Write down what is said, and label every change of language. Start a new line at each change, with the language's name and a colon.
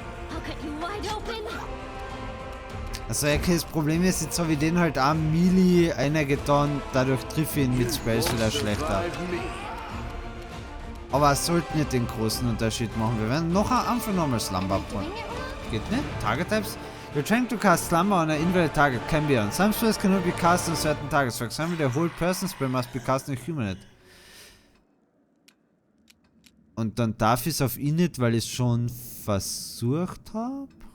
English: I'll cut you wide open.
German: Also, okay, das Problem ist, jetzt habe ich den halt auch Melee einer getan, dadurch triff ich ihn mit Spells wieder schlechter. Aber es sollte nicht den großen Unterschied machen. Wir werden noch einfach nochmal Slumber Point. Geht nicht? Target Types?
English: You're trying to cast Slumber on an invalid target. Can be on. Some spells cannot be cast on certain targets. For example, the whole person spell must be cast on a humanoid.
German: Und dann darf ich es auf ihn nicht, weil ich es schon versucht habe?